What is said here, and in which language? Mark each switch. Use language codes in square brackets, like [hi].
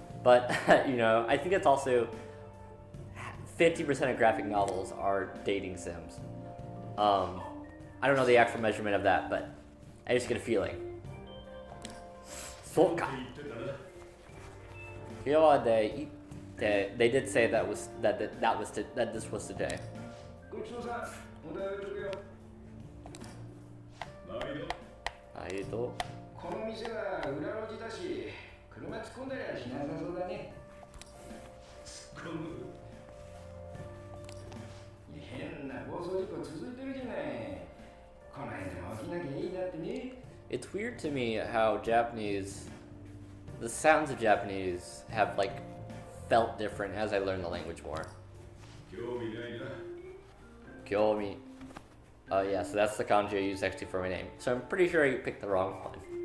[en] But you know, I think it's also 50% of graphic novels are dating sims. I don't know the actual measurement of that, but I just get a feeling. Soka. They did say that this was today. [ja] ごちそうさん、お題置いとくよ。 [en] I do. [ja] この店は裏路地だし、車突っ込んだりはしなさそうだね。突っ込む。変な暴走事故続いてるじゃない。この辺でも起きなきゃいいなってね。 [en] It's weird to me how the sounds of Japanese have like felt different as I learned the language more. [ja] 興味ないな。 Kyomi. [en] Yeah, so that's the kanji I used actually for my name. So I'm pretty sure you picked the wrong one.